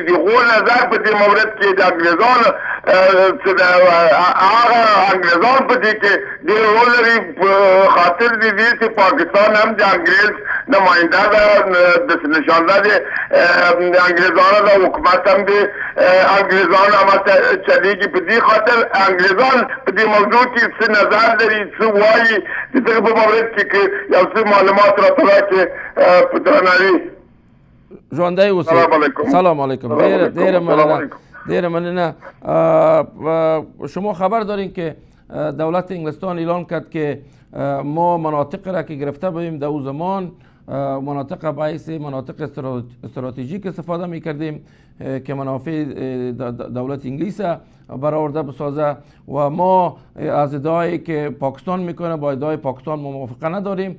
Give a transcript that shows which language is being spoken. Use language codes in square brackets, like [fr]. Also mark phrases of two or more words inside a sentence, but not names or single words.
[ps] دغه نظر په دې مورد کې د انګريزانو څه د هغه انګريزان په دې کې ډېر رول لري، خاطر دې چې پاکستان هم د انګريز نماینده ده، د نشانده دي انګريزانو د حکومت هم دي، انګريزان هم چلېږي. په دې خاطر انګريزان په دې موضوع کې څه نظر لري، څه وایي د دغه په مورد کې یو څه معلومات راته راکړي په درناوي. ژوندی اوسئ. [ar] سلام علیکم. [ps] ډېره مننه. [fa] شما خبر دارین که دولت انگلستان اعلان کرد که ما مناطق را که گرفته بودیم در او زمان مناطق باعث مناطق استراتژیک استفاده میکردیم که منافع دولت انگلیس برآورده بسازه و ما از ادعایی که پاکستان میکنه با ادعای پاکستان موافقه نداریم.